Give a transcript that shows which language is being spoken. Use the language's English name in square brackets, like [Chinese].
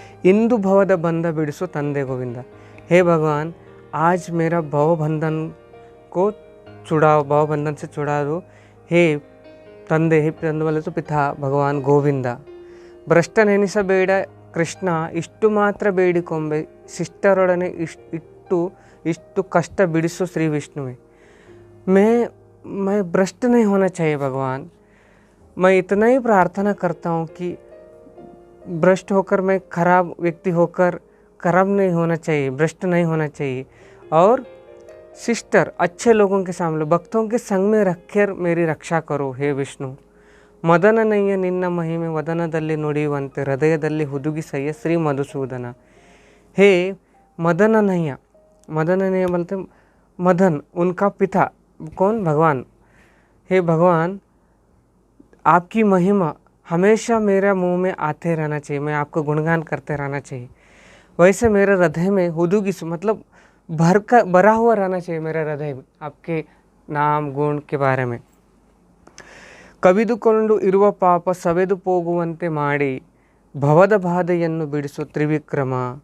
[Kannada] इंदु भवद बंध बिडिसो तंदे गोविंद. [Hindi] हे भगवान, आज मेरा भवबंधन को छुड़ाओ, भवबंधन से छुड़ा दो. हे ತಂದೆ, हे ತಂದೆ बोले तो पिता भगवान गोविंद. [Kannada] ಭ್ರಷ್ಟ ನೆನೆಸಬೇಡ ಕೃಷ್ಣ, ಇಷ್ಟು ಮಾತ್ರ ಬೇಡಿಕೊಂಬೆ ಶಿಷ್ಟರೊಡನೆ ಇಷ್ಟು ಕಷ್ಟ बिडिसो श्री विष्णुवे. [Hindi] मैं भ्रष्ट नहीं होना चाहिए भगवान. मैं इतना ही प्रार्थना करता हूँ कि भ्रष्ट होकर, मैं खराब व्यक्ति होकर खराब नहीं होना चाहिए, भ्रष्ट नहीं होना चाहिए. और शिष्टर अच्छे लोगों के सामने भक्तों के संग में रखकर मेरी रक्षा करो हे विष्णु. [Kannada] ಮದನನಯ್ಯ ನಿನ್ನ ಮಹಿಮೆ ವದನದಲ್ಲಿ ನುಡಿಯುವಂತೆ ಹೃದಯದಲ್ಲಿ ಹುದುಗಿಸಯ್ಯ ಶ್ರೀ मधुसूदन. [Hindi] हे मदननಯ್ಯ बोलते मदन, उनका पिता कौन? भगवान. हे भगवान, आपकी महिमा हमेशा मेरा मुंह में आते रहना चाहिए, मैं आपको गुणगान करते रहना चाहिए. वैसे मेरे हृदय में हुदुगिस, मतलब भरा हुआ रहना चाहिए मेरा हृदय में आपके नाम गुण के बारे में. [Kannada] ಕವಿದುಕೊಂಡು ಇರುವ ಪಾಪ ಸವೆದು ಹೋಗುವಂತೆ ಮಾಡಿ ಭವದ ಬಾಧೆಯನ್ನು ಬಿಡಿಸೋ ತ್ರಿವಿಕ್ರಮ.